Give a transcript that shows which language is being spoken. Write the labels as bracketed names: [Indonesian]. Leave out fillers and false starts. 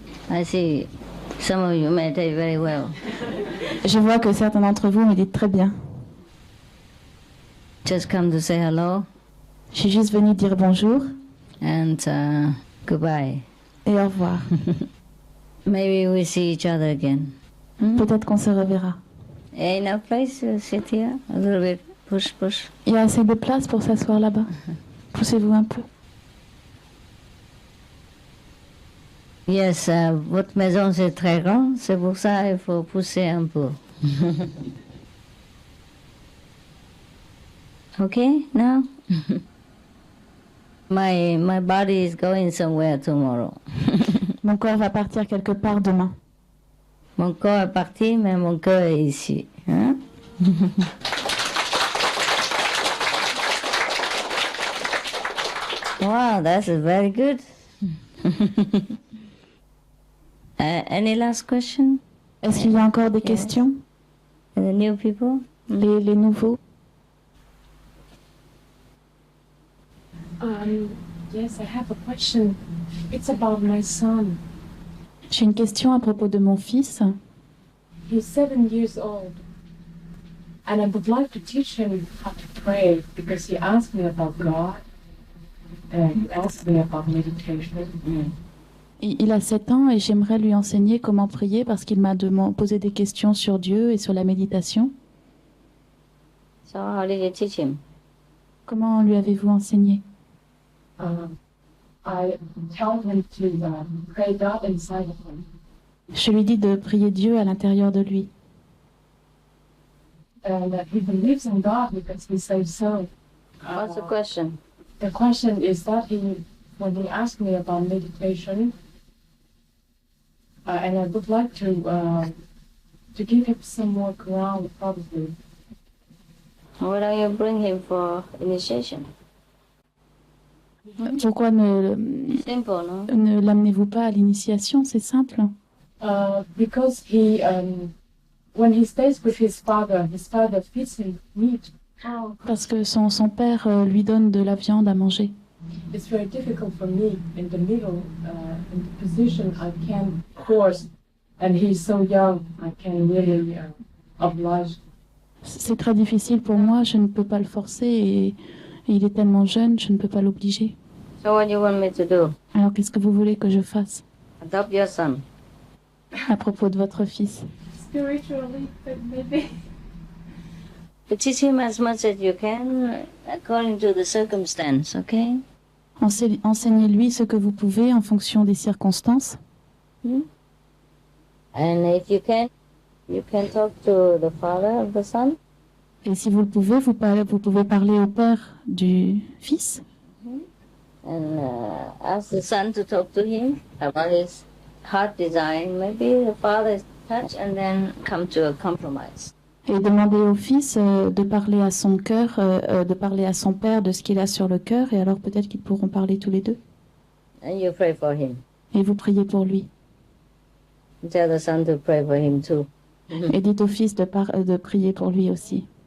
[English] I see some of you meditate very well. [French] Je vois que certains d'entre vous méditent très bien. [English] Just come to say hello. [French] Je suis juste venue dire bonjour. [English] And goodbye. [French] Et au revoir. [English] Maybe we see each other again. [French] Peut-être qu'on se reverra. [English] Enough place to sit here? A little bit. Push, push. [French] Il y a assez de place pour s'asseoir là-bas. Poussez-vous un peu. Yes, votre maison c'est très grand, c'est pour ça il faut pousser un peu. [English] Okay, now? My body is going somewhere tomorrow. [French] Mon corps va partir quelque part demain. Mon corps est parti, mais mon cœur est ici. Hein? [English] Wow, that's very good. Any last question? [French] Est-ce qu'il y a encore des questions? [English] The new people? [French] Les nouveaux? [English] Yes, I have a question. It's about my son. [French] J'ai une question à propos de mon fils. [English] He's 7 years old. And I would like to teach him how to pray because he asked me about God. And he asked me about meditation. [French] Il a 7 ans et j'aimerais lui enseigner comment prier parce qu'il m'a posé des questions sur Dieu et sur la méditation. [English] So how did you teach him? [French] Comment lui avez-vous enseigné? [English] I tell him to pray God inside of him. [French] Je lui dis de prier Dieu à l'intérieur de lui. [English] And he believes in God because he says so. What's the question? The question is that when he asked me about meditation, and I would like to give him some more ground, probably. Why don't you bring him for initiation? [French] Pourquoi [English] Simple, no? [French] ne l'amenez-vous pas à l'initiation? C'est simple. [English] Because when he stays with his father feeds him meat. [French] Parce que son père lui donne de la viande à manger. [English] It's very difficult for me in the middle, in the position I can force, and he's so young, I can really oblige. [French] C'est très difficile pour moi, je ne peux pas le forcer et il est tellement jeune, je ne peux pas l'obliger. [English] So what do you want me to do? [French] Alors qu'est-ce que vous voulez que je fasse [English] Adopt your son. [French] à propos de votre fils? [English] Spiritually, but maybe. But teach him as much as you can according to the circumstance, okay? [French] Enseignez-lui ce que vous pouvez en fonction des circonstances. [English] And if you can talk to the father of the son. [French] Et si vous le pouvez, vous pouvez parler au père du fils. [English] And ask the son to talk to him about his heart design. Maybe the father is touched and then come to a compromise. [French] Et demander au fils de parler à son cœur, de parler à son père de ce qu'il a sur le cœur, et alors peut-être qu'ils pourront parler tous les deux. [English] And you pray for him. [French] Et vous priez pour lui. [English] Tell the son to pray for him too. [French] Et dites au fils de prier pour lui aussi.